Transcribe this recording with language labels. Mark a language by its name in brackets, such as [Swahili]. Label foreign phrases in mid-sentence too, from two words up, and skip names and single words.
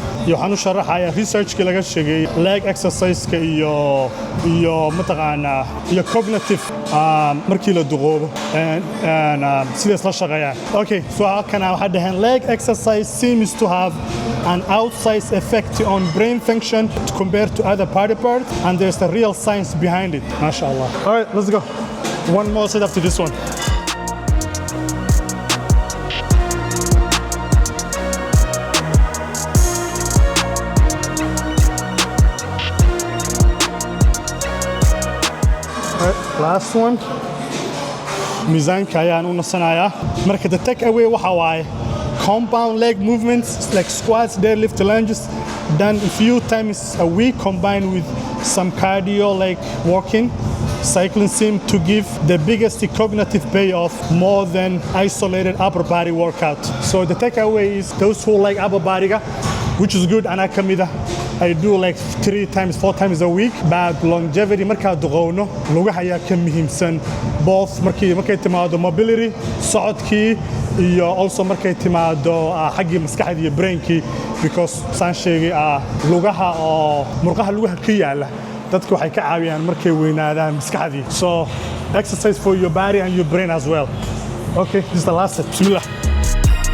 [Somali] u sharaxayaa research-ka laga sheegay [English] leg exercise-ka [Somali] iyo mataqaanaa iyo cognitive markii la duqoobo sidaas la shaqeeyaan. [English] Okay, so [Somali] halkana waxaa dhaheen [English] leg exercise seems to have an outsized effect on brain function compared to other body parts, and there's a real science behind it. MashaAllah. All right, let's go. One more set up to this one. Last one. [Somali] Miisaanka ayaan u nasanayaa. [English] Marka the takeaway [Somali] waxa waaye [English] compound leg movements like squats, deadlift, lunges done a few times a week combined with some cardio like walking. Cycling seems to give the biggest cognitive payoff more than isolated upper body workout. So the takeaway is those who like upper body, which is good, and I do like 3 times, 4 times a week. But longevity, [Somali] markaa duqowno, lugaha ayaa ka muhiimsan. Both markay timaado mobility, socodkii, iyo also markay timaado xaggii maskaxda iyo brainkii, because saan sheegay lugaha oo murqaha lugaha ka yaala dadku waxay ka caawiyaan markay weynaadaan maskaxdii. [English] So exercise for your body and your brain as well. Okay, this is the last set. Bismillah.